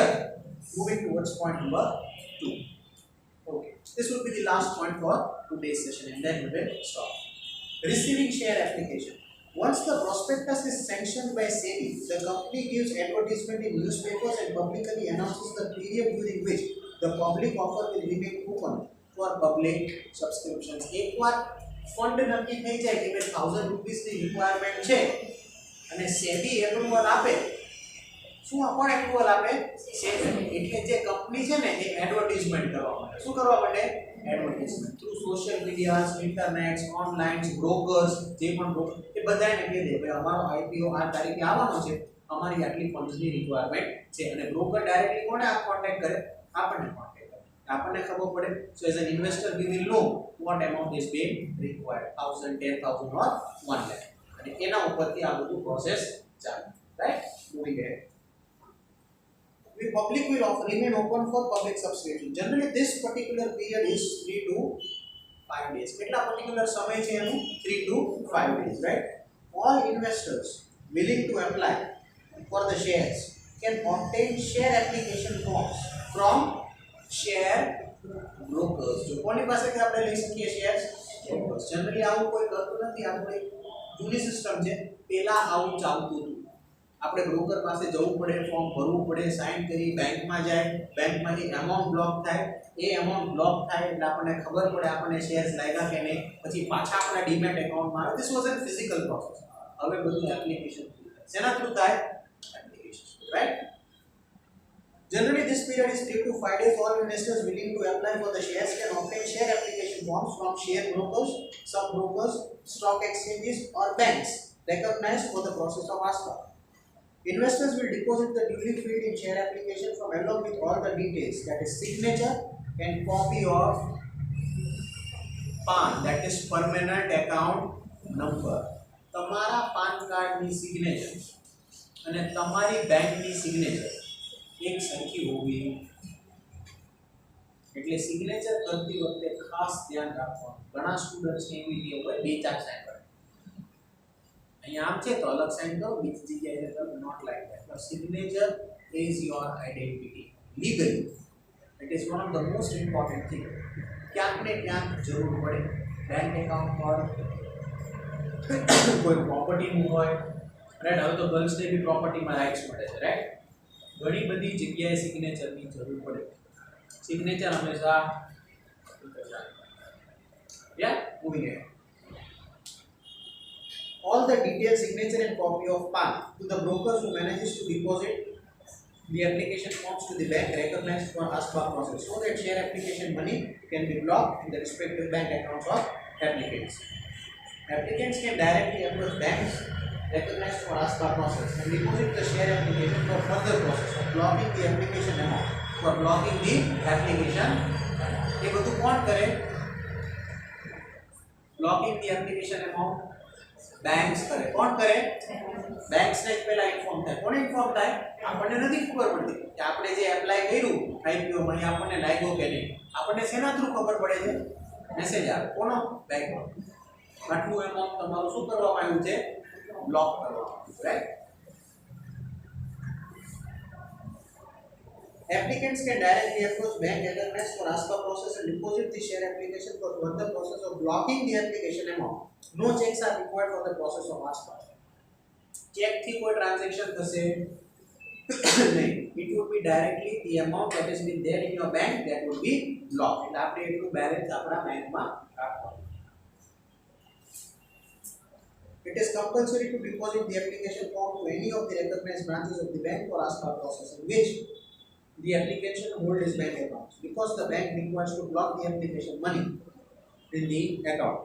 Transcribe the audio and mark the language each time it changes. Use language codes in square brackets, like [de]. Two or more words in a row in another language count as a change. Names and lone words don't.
[en] Moving towards point number 2. Okay, this will be the last point for today's session and then we will stop. Receiving share application. Once the prospectus is sanctioned by SEBI, the company gives advertisement in newspapers and publicly announces the period during which the public offer will remain open for public subscriptions. [gu] એકવાર ફંડ નક્કી થઈ જાય કે 1000 રૂપિયાની રિક્વાયરમેન્ટ છે અને SEBI એપ્રુવલ આપે, શું કોણ એપ્રુવલ આપે? SEBI. એટલે જે કંપની છે ને એ એડવર્ટાઇઝમેન્ટ કરવા માટે શું કરવા માટે? [en] advertisement through social medias, internet, online, brokers, [gu] જે પણ બ્રોકર એ બધાને કહી દે ભાઈ અમારો આઈપીઓ આ તારીખે આવવાનો છે, અમારી આટલી [en] funds requirement [gu] છે અને બ્રોકર ડાયરેક્ટલી કોને કોન્ટેક્ટ કરે? આપણને કોન્ટેક્ટ કરે, આપણને ખબર પડે. [en] so as an investor we will know what amount is being required, [gu] 1000, 10000 ઓર 1 લાખ, અને એના ઉપરથી આ બધું પ્રોસેસ ચાલે, રાઈટ. [en] moving ahead. The public will remain open for public subscription. Generally, this particular period is 3 to 5 days. [gu] કેટલા particular સમય છે એનું? [en] 3 to 5 days, right? All investors willing to apply for the shares can obtain share application forms from share brokers. [gu] જો કોની પાસેથી આપણે લઈ શકીએ shares? brokers. Generally આવું કોઈ કરતું નથી. આપણે જૂની સિસ્ટમ છે, પહેલા આવું ચાલતું હતું. આપણે બ્રોકર પાસે જવું પડે, ફોર્મ ભરવું પડે, સાઇન કરી બેંકમાં જાય, બેંકમાંથી એમાઉન્ટ બ્લોક થાય, એ એમાઉન્ટ બ્લોક થાય એટલે આપણને ખબર પડે આપણને શેર્સ લાગ્યા કે નહીં, પછી પાછા આપણા [en] demat account [gu] આવે. [en] this was a physical process. [gu] હવે બધું [en] application through [gu] થાય. શેના થ્રુ થાય? [en] application, right. Generally, this period is 3 to 5 days. All investors willing to apply for the shares can obtain share application forms from share brokers, sub-brokers, stock exchanges or banks recognized for the process of ASBA. Investors will deposit the duly filled in share application form along with all the details, that is signature and copy of PAN, that is permanent account number. [gu] તમારા [en] PAN card [gu] સિગ્નેચર અને તમારી બેંકની સિગ્નેચર એક સરખી હોવી. એટલે સિગ્નેચર કરતી વખતે ખાસ ધ્યાન રાખવાનું. ઘણા સ્ટુડન્ટ્સને એવી ટેવ હોય 2-4 સાઇન કરે. અહીંયા આમ છે તો અલગ સાઇન કરો, બીજી જગ્યાએ કરો, [en] not like that. But signature is your identity legally. It is one of the most important thing. [gu] ક્યાંક ને ક્યાંક જરૂર પડે. [en] bank account [gu] હોય, કોઈ પ્રોપર્ટીનું હોય, રાઈટ. હવે તો ગર્લ્સને બી પ્રોપર્ટીમાં રાઇટ્સ મળે છે, રાઈટ. ઘણી બધી જગ્યાએ સિગ્નેચરની જરૂર પડે. સિગ્નેચર હંમેશા [en] moving ahead. All the detailed signature and copy of PAN to the brokers who manages to deposit the application forms to the bank recognized for ASBA process, so that share application money can be blocked in the respective bank accounts of applicants. Applicants can directly approach banks recognized for ASBA process and deposit the share application for further process of blocking the application amount. For blocking the application, [gu] ये બધું કોણ કરે? [en] blocking the application amount banks કરે. [gu] કોણ કરે? banks ને પહેલા ઇન્ફોર્મ થાય. કોને ઇન્ફોર્મ થાય? આપણને નથી ખબર પડતી કે આપણે જે એપ્લાય કર્યું IPO માં આપણને લાગ્યો કે નહીં. આપણને શેના થ્રુ ખબર પડે છે? મેસેજ આવે. કોનો? બેંક. આટલું એમાઉન્ટ તમારું શું કરવામાં આવ્યું છે? બ્લોક કરવામાં આવ્યું, રાઈટ? [en] Applicants can directly approach bank LMS for ASPA process and deposit the share application for further process of blocking the application amount. No checks are required for the process of ASPA. [gu] Check થી કોઈ transaction થશે નહીં. [en] It would be directly the amount that has been there in your bank that would be blocked. [gu] એટલે આપણે એટલું બેલેન્સ આપણા બેંકમાં રાખવાનું. [en] It is compulsory to deposit the application form to any of the recognized branches of the bank for ASPA process in which the application hold his bank account, because the bank requires to block the application money in the account.